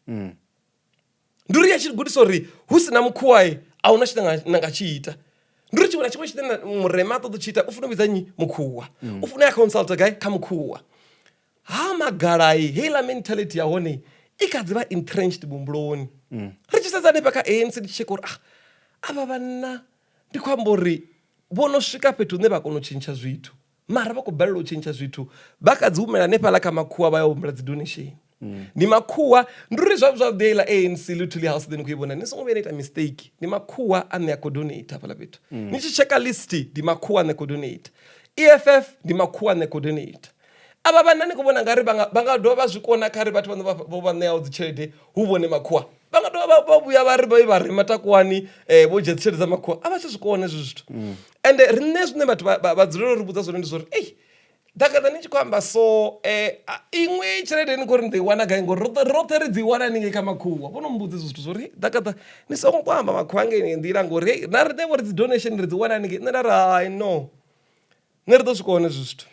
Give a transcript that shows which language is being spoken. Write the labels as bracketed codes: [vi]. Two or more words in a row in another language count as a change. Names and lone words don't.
[ve] ndi uri ya tshi ni gudisa uri hu sina mukhuwa a huna tshine nga tshi ita ndi uri tshiṅwe na tshiṅwe tshine murema a ṱoḓa u tshi ita u funa u vhidza nnyi mukhuwa u funa ya consulta gai kha mukhuwa ha magalayi heiḽa mentality ya hone i kha dzi vha entrenched muhumbuloni ri tshi sedza hanefha kha ANC ndi tshi tsheka uri avha vhanna ndi khou amba uri vho no swika fhethu hune vha kona u tshintsha zwithu mara vha khou balelwa u tshintsha zwithu vha kha dzi humela hanefhaḽa kha makhuwa vha ya humbela dzi donation ndi makhuwa ndi uri zwavhuḓi iḽa ANC [en] literally house then [ve] khou i vhona ni songo vhuya na ita mistake ndi makhuwa ane a khou donate hafhaḽa fhethu ni tshi checka list ndi makhuwa ane a khou donate EFF ndi makhuwa ane a khou donate ava vhana ni khou vhona nga ri vha nga dovha vha zwi kona kha ri vhathu vhane vha ṋeaho dzi tshelede hu vhone makhuwa vha nga dovha vha vhuya vha ri vha rema takuwani vho dzhia dzi tshelede dza makhuwa a vha tshi zwi kona hezwi zwithu ende riṋe zwine vhathu vha dzulela uri vhudza zwone ndi zwori ei Dagada ni tshi khou amba so iṅwe tshelede ni khou ri ni ḓo i wana gai ngori roṱhe ri dzi i wana haningei kha makhuwa vho no mbudza zwithu zwori Dagada ni songo khou amba makhuwa ngei nḓila ngori na ri ḓe ri dzi donation ri dzi wana haningei nṋe nda ri hai no nṋe ri ḓo swika hone hezwi zwithu